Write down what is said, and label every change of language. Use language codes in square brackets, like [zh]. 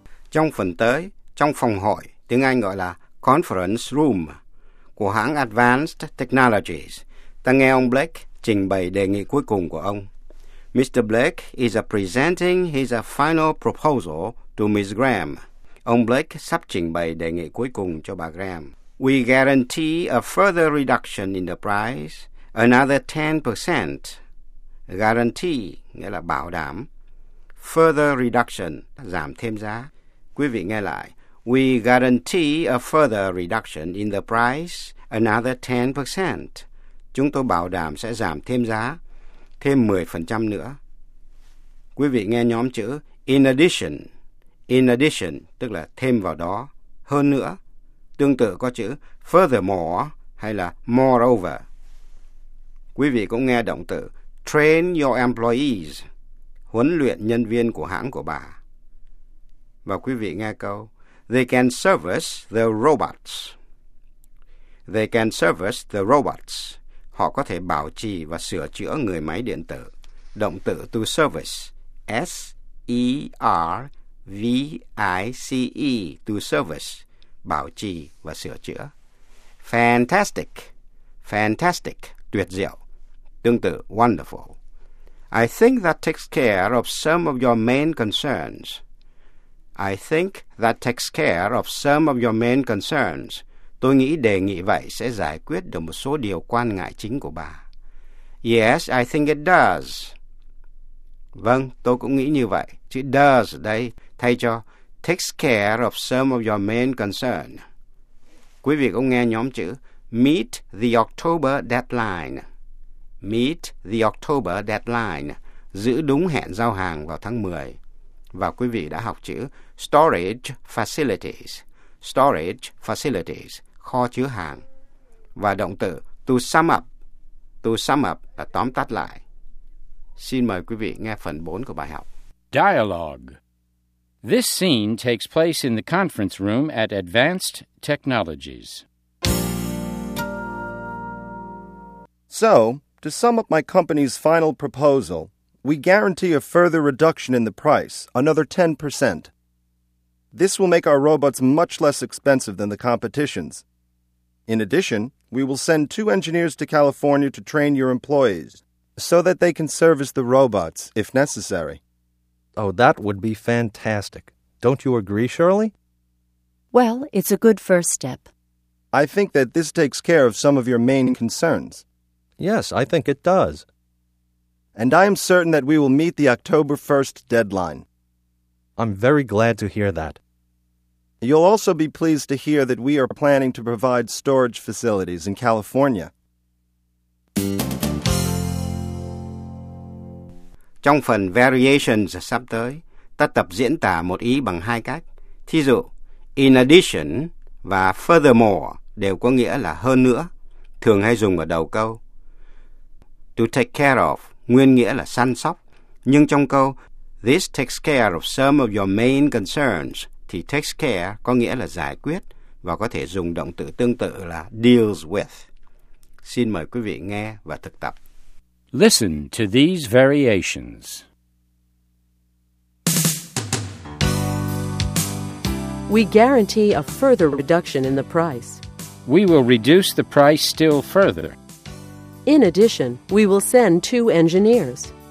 [vi] Trong phần tới, trong phòng hội, tiếng Anh gọi là Conference Room của hãng Advanced Technologies, ta nghe ông Blake trình bày đề nghị cuối cùng của ông. [en] Mr. Blake is presenting his final proposal to Ms. Graham. [vi] Ông Blake sắp trình bày đề nghị cuối cùng cho bà Graham. [en] We guarantee a further reduction in the price, another 10%. [vi] Guarantee nghĩa là bảo đảm. Further reduction, giảm thêm giá. Quý vị nghe lại. [en] We guarantee a further reduction in the price, another 10%. [vi] Chúng tôi bảo đảm sẽ giảm thêm giá, thêm 10% nữa. Quý vị nghe nhóm chữ in addition. In addition, tức là thêm vào đó, hơn nữa. Tương tự có chữ furthermore hay là moreover. Quý vị cũng nghe động từ train your employees, huấn luyện nhân viên của hãng của bà. Và quý vị nghe câu, [en] they can service the robots. They can service the robots. [vi] Họ có thể bảo trì và sửa chữa người máy điện tử. Động từ to service, S-E-R, V-I-C-E, to service, bảo trì và sửa chữa. Fantastic, Fantastic, tuyệt diệu. Tương tự, wonderful. [en] I think that takes care of some of your main concerns. I think that takes care of some of your main concerns. [vi] Tôi nghĩ đề nghị vậy sẽ giải quyết được một số điều quan ngại chính của bà. [en] Yes, I think it does. [vi] Vâng, tôi cũng nghĩ như vậy. Chữ does đây thay cho [en] takes care of some of your main concern. [vi] Quý vị cũng nghe nhóm chữ [en] meet the October deadline. Meet the October deadline. [vi] Giữ đúng hẹn giao hàng vào tháng 10. Và quý vị đã học chữ storage facilities. Storage facilities, kho chứa hàng. Và động từ to sum up. To sum up là tóm tắt lại. Xin mời quý vị nghe phần 4 của bài học. [en] Dialogue. This scene takes place in the conference room at Advanced Technologies. So, to sum up my company's final proposal, we guarantee a further reduction in the price, another 10%. This will make our robots much less expensive than the competition's. In addition, we will send two engineers to California to train your employees so that they can service the robots if necessary. Oh, that would be fantastic. Don't you agree, Shirley? Well, it's a good first step. I think that this takes care of some of your main concerns. Yes, I think it does. And I am certain that we will meet the October 1st deadline. I'm very glad to hear that. You'll also be pleased to hear that we are planning to provide storage facilities in California. [vi] Trong phần variations sắp tới, ta tập diễn tả một ý bằng hai cách. Thí dụ, in addition và furthermore đều có nghĩa là hơn nữa, thường hay dùng ở đầu câu. To take care of, nguyên nghĩa là săn sóc. Nhưng trong câu, [en] this takes care of some of your main concerns, [vi] thì takes care có nghĩa là giải quyết và có thể dùng động từ tương tự là deals with. Xin mời quý vị nghe và thực tập. [en] Listen to these variations. We guarantee a further reduction in the price. We will reduce the price still further. In addition, we will send two engineers.